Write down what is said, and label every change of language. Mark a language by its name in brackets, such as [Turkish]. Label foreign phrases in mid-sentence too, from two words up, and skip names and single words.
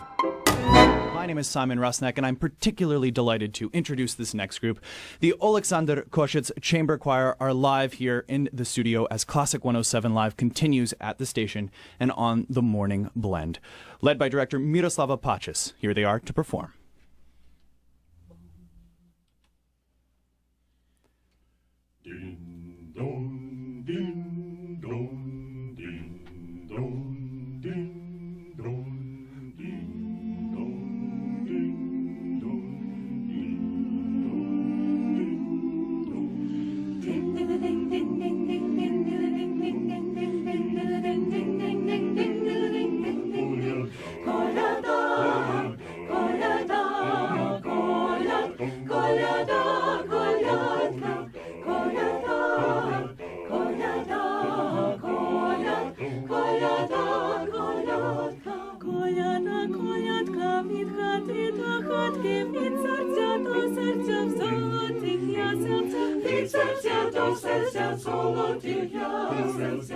[English] My name is Simeon Rusnak, and I'm particularly delighted to introduce this next group. The Olexander Koshetz Chamber Choir are live here in the studio as Classic 107 Live continues at the station and on the Morning Blend. Led by director Miroslava Pacis, here they are to perform. Ding dong, ding dong, ding dong, ding dong, ding dong, ding dong, ding dong, ding ding ding ding ding ding ding ding ding ding ding ding ding ding ding ding ding. [Ukrainian] Kolada, kolada, kolada, kolada, kolada. Колядка від хати до хатки, від серця до серця в золотих ясельцях, від серця до серця в золотих ясельцях.